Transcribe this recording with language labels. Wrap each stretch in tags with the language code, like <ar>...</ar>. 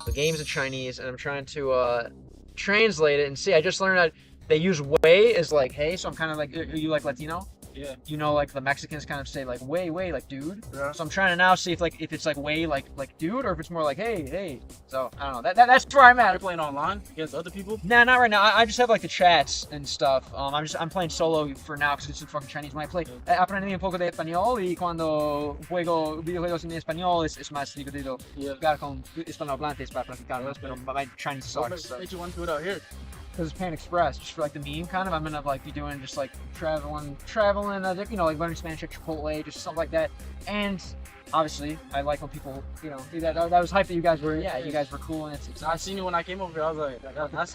<en>The game's in Chinese, and I'm trying to translate it and see. I just learned that they use way as like hey, so I'm kind of like, are you like Latino? Yeah. You know, like the Mexicans kind of say like way, like dude. Yeah. So I'm trying to now see if it's like way like dude, or if it's more like hey. So I don't know. That's where I'm at. You're playing online against other people? Nah, not right now. I just have like the chats and stuff. I'm playing solo for now because it's in fucking Chinese. When I play,</en> <es>aprendí un poco de español, y cuando juego videojuegos en español es más divertido jugar con hispanohablantes para practicarlos, pero</es> <en>my Chinese sucks. What made you want to do it out here? Because it's Pan Express, just for like the meme kind of. I'm gonna like be doing just like traveling, you know, like learning Spanish at Chipotle, just stuff like that. And obviously, I like when people, you know, do that. That was hype that you guys were, you guys were cool, and it's I seen you when I came over here. I was like, that's</en>